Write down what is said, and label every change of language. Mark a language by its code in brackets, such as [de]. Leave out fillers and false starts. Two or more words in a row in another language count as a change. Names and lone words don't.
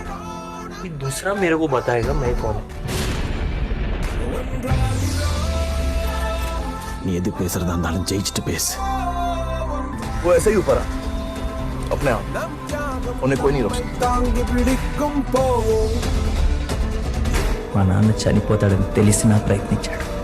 [hi] कि दूसरा मेरे को बताएगा मैं कौन हूँ. [ta] நீ எது பேசுறதா இருந்தாலும் ஜெயிச்சுட்டு பேசு. [hi] वो ऐसे ही ऊपर आ अपने आप, उन्हें कोई नहीं रोक सकता. [te] మా నాన్న చనిపోతాడని తెలిసినా ప్రయత్నించాడు.